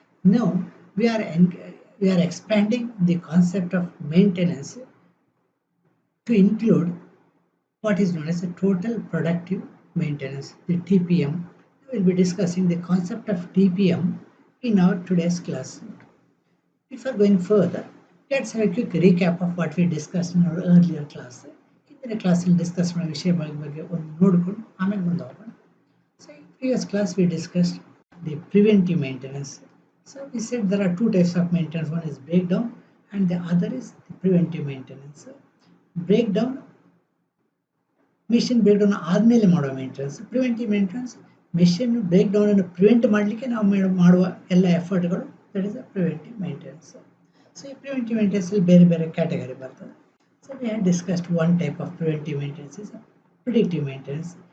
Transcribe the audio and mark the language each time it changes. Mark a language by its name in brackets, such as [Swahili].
[English] Now we are expanding the concept of maintenance to include what is known as a total productive maintenance, the TPM. We will be discussing the concept of TPM in our today's class. Before going further, let's have a quick recap of what we discussed in our earlier class. [Kannada] ಹಿಂದಿನ ಕ್ಲಾಸಲ್ಲಿ discuss ಮಾಡೋ ವಿಷಯಗಳ ಬಗ್ಗೆ ಒಂದು ನೋಡಿಕೊಂಡು ಆಮೇಲೆ ಮುಂದೆ ಹೋಗೋಣ. [English] So in previous class we discussed the preventive maintenance. So we said there are two types of maintenance. One is breakdown and the other is the preventive maintenance. [Kannada] Breakdown machine break down ಆದಮೇಲೆ ಮಾಡೋ maintenance. Preventive maintenance machine break down ಅನ್ನು prevent ಮಾಡಲಿಕ್ಕೆ ನಾವು ಮಾಡುವ ಎಲ್ಲ ಎಫರ್ಟ್ಗಳು, [English] That is a preventive maintenance. [Kannada] So ಈ preventive ಮೇಂಟೆನೆನ್ಸಲ್ಲಿ ಬೇರೆ ಬೇರೆ ಕ್ಯಾಟಗರಿ ಬರ್ತದೆ. [English] So we have discussed one type of preventive maintenance is predictive maintenance.